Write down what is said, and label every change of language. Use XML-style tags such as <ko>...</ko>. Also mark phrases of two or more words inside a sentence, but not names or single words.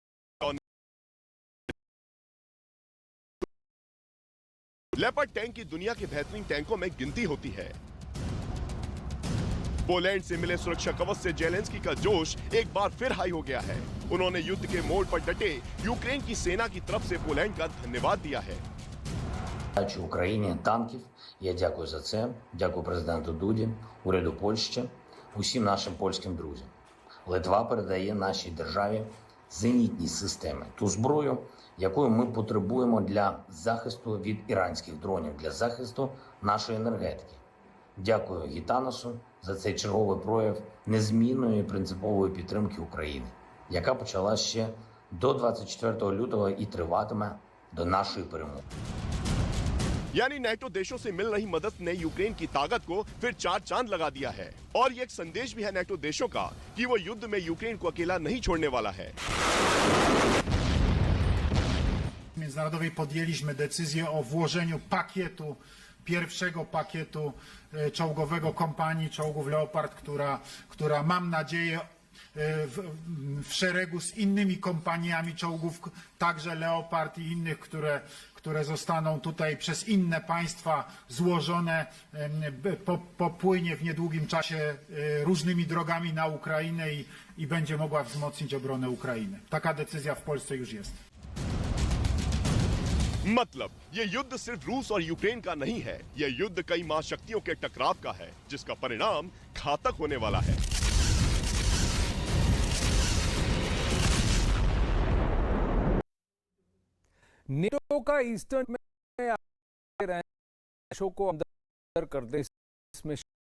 <hi>लेपर्ड टैंक की दुनिया के बेहतरीन टैंकों में गिनती होती है। पोलैंड से मिले सुरक्षा कवच से जेलेंस्की का जोश एक बार फिर हाई हो गया है। उन्होंने युद्ध के मोड़ पर डटे यूक्रेन की सेना की तरफ से पोलैंड का धन्यवाद दिया है।</hi> <uk>Україні танків. Я дякую за це. Дякую президенту Дуді, уряду Польщі, усім нашим польським друзям. Литва передає нашій державі зенітні системи, ту зброю, якою ми потребуємо для захисту від іранських дронів, для захисту нашої енергетики. Дякую Гітанасу за цей черговий прояв незмінної і принципової підтримки України, яка почала ще до 24 лютого і триватиме до нашої перемоги.</uk> <hi>यानी नेटो देशों से मिल रही मदद ने यूक्रेन की ताकत को फिर चार चांद लगा दिया है। और ये एक संदेश भी है नेटो देशों का कि वो युद्ध में यूक्रेन को अकेला नहीं छोड़ने वाला है।</hi> <pl>Międzynarodowej podjęliśmy decyzję o włożeniu pierwszego pakietu czołgowego kompanii czołgów Leopard, która mam nadzieję w szeregu z innymi kompaniami czołgów, także Leopard i innych, które zostaną tutaj przez inne państwa złożone, popłynie w niedługim czasie różnymi drogami na Ukrainę i będzie mogła wzmocnić obronę Ukrainy. Taka decyzja w Polsce już jest.</pl> <hi>मतलब ये युद्ध सिर्फ रूस और यूक्रेन का नहीं है, ये युद्ध कई महाशक्तियों के टकराव का है, जिसका परिणाम घातक होने वाला है। नेटो का ईस्टर्न में देशों को अंदर कर दे, इसमें</hi>